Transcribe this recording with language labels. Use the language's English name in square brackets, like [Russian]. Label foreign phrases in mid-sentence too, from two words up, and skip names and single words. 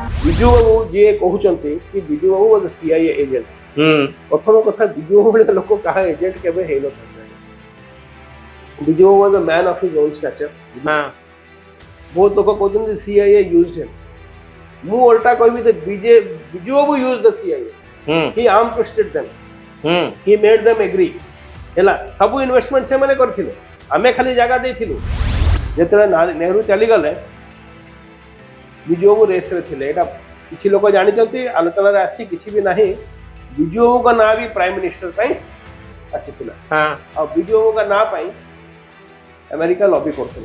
[Odia] ବିଜୁ ବାବୁ ଯିଏ କହୁଛନ୍ତି କି ବିଜୁ ବାବୁ [English] was a CIA agent [Odia] ପ୍ରଥମ କଥା ବିଜୁ ବାବୁ ଭଳିଆ ଲୋକ କାହା ଏଜେଣ୍ଟ କେବେ ହେଇନଥାନ୍ତି। [English] ବିଜୁ ବାବୁ was a man of his own stature। [Odia] ବହୁତ ଲୋକ କହୁଛନ୍ତି [English] CIA used him। [Odia] ମୁଁ ଓଲଟା କହିବି ଯେ ବିଜୁ ବାବୁ [English] used the CIA। he arm twisted them। he made them agree। [Odia] ହେଲା ସବୁ ଇନଭେଷ୍ଟମେଣ୍ଟ ସେମାନେ କରିଥିଲେ ଆମେ ଖାଲି ଜାଗା ଦେଇଥିଲୁ। ଯେତେବେଳେ ନେହେରୁ ଚାଲିଗଲେ ବିଜୁ ବାବୁ ରେସ୍ରେ ଥିଲେ। ଏଇଟା କିଛି ଲୋକ ଜାଣିଛନ୍ତି ଆଲୋଚନାରେ ଆସି କିଛି ବି ନାହିଁ। ବିଜୁ ବାବୁଙ୍କ ନାଁ ବି [English] Prime Minister [Odia] ପାଇଁ ଆସିଥିଲା ଆଉ ବିଜୁ ବାବୁଙ୍କ ନାଁ ପାଇଁ ଆମେରିକା ଲବି କରୁଥିଲା।